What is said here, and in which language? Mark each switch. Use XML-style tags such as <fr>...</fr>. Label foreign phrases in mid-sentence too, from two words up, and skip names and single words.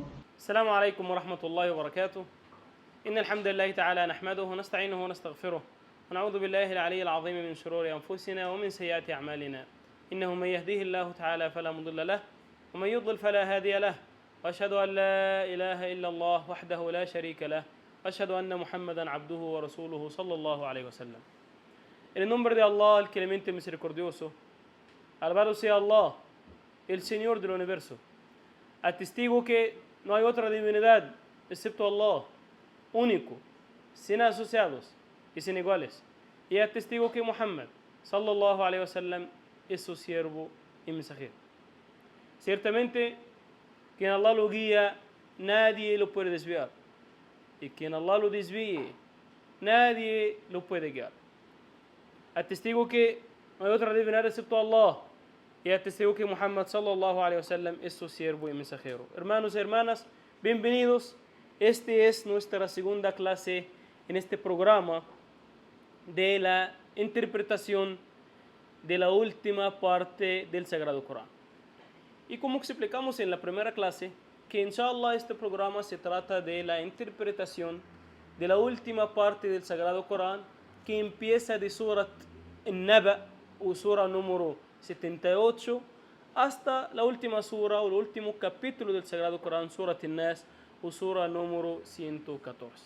<ar>السلام عليكم ورحمة الله وبركاته. إن الحمد لله تعالى نحمده ونستعينه ونستغفره ونعوذ بالله العلي العظيم من شرور أنفسنا ومن سيئات أعمالنا. إنه من يهديه الله تعالى فلا مضل له ومن يضلل فلا هادي له، وأشهد أن لا إله إلا الله وحده لا شريك له، وأشهد أن محمدا عبده ورسوله صلى الله عليه wasallam.</ar> <es>En el nombre de Allah, el clemente misericordioso, alabado sea Allah, el Señor del universo. Atestigo que no hay otra divinidad excepto Allah, único, sin asociados y sin iguales. Y atestigo que Muhammad</es> <ar>صلى الله عليه وسلم</ar> <es>es su siervo y mensajero. Ciertamente, quien Allah lo guía, nadie lo puede desviar. Y quien Allah lo desvíe, nadie lo puede guiar. Atestigo que no hay otra divinidad excepto Allah. Y atestigo que Muhammad</es> <ar>صلى الله عليه وسلم</ar> <es>es su siervo y mensajero. Hermanos y hermanas, bienvenidos. Este es nuestra segunda clase en este programa de la interpretación de la última parte del Sagrado Corán. Y como explicamos en la primera clase, que inshallah este programa se trata de la interpretación de la última parte del Sagrado Corán, que empieza de Surat An-Naba o sura número 78 hasta la última sura o el último capítulo del Sagrado Corán, Surat An-Nas o sura número 114.</es>